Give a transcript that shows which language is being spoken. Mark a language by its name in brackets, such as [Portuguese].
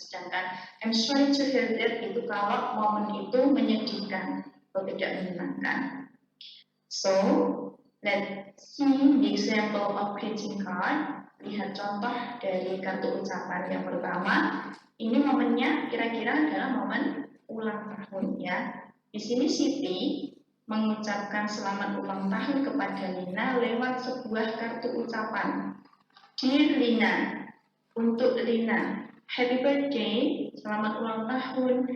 [Indonesian] Sedangkan [English] I'm sorry to hear that [Indonesian] itu kalau momen itu menyedihkan atau tidak menyenangkan. [English] So, let's see the example of greeting card. [Indonesian] Lihat contoh dari kartu ucapan yang pertama. Ini momennya kira-kira adalah momen ulang tahun ya. Di sini Siti mengucapkan selamat ulang tahun kepada Lina lewat sebuah kartu ucapan. Dear Lina, untuk Lina, [English] happy birthday, [Indonesian] selamat ulang tahun.